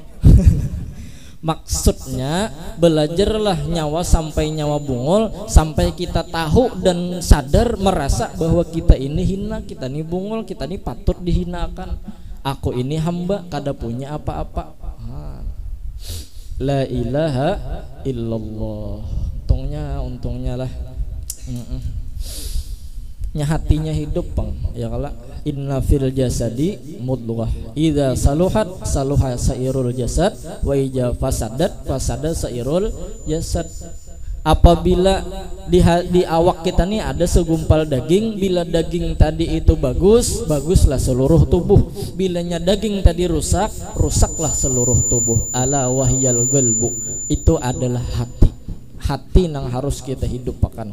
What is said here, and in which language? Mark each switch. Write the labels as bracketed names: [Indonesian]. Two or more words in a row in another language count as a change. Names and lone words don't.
[Banjar] Maksudnya belajarlah nyawa sampai nyawa bungol, sampai kita tahu dan sadar merasa bahwa kita ini hina, kita ini bungol, kita ini patut dihinakan. Aku ini hamba kada punya apa-apa. [Arabic] لا إله إلا الله. [Banjar] Untungnya lah. Nya hatinya hidup bang ya kala. [Arabic] إن في الجسد مضغة إذا صلحت صلح سائر الجسد وإذا فسدت فسد سائر الجسد. [Banjar] Apabila di awak kita nih ada segumpal daging, bila daging tadi itu baguslah seluruh tubuh. Bilanya daging tadi rusaklah seluruh tubuh. [Arabic] ألا وهي القلب, [Banjar] itu adalah hati nang harus kita hidupakan.